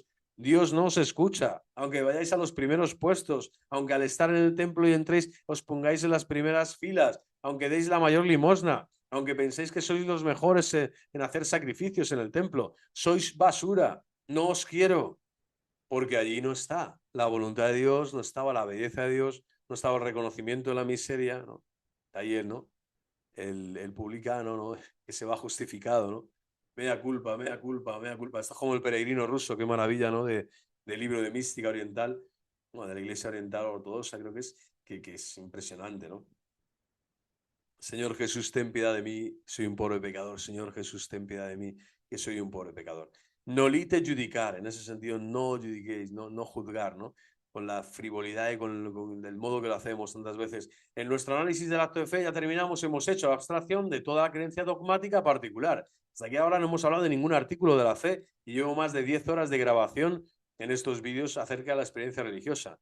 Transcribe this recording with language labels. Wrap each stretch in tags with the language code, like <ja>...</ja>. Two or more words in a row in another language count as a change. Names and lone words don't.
<es>Dios no os escucha, aunque vayáis a los primeros puestos, aunque al estar en el templo y entréis os pongáis en las primeras filas, aunque deis la mayor limosna, aunque penséis que sois los mejores en hacer sacrificios en el templo, sois basura, no os quiero, porque allí no está la voluntad de Dios, no estaba la belleza de Dios, no estaba el reconocimiento de la miseria, ¿no? Ahí él, ¿no? El publicano, ¿no? Que se va justificado, ¿no?</es> <la>Mea culpa, mea culpa, mea culpa.</la> <es>Está como el peregrino ruso, qué maravilla, ¿no? del libro de mística oriental, bueno, de la Iglesia Oriental Ortodoxa, creo que es impresionante, ¿no? Señor Jesús, ten piedad de mí, soy un pobre pecador. Señor Jesús, ten piedad de mí, que soy un pobre pecador.</es> <la>Nolite judicar,</la> <es>en ese sentido, no judiquéis, no juzgar, ¿no? Con la frivolidad y con el modo que lo hacemos tantas veces. En nuestro análisis del acto de fe ya terminamos, hemos hecho abstracción de toda creencia dogmática particular. Hasta aquí ahora no hemos hablado de ningún artículo de la fe y llevo más de 10 horas de grabación en estos vídeos acerca de la experiencia religiosa.</es>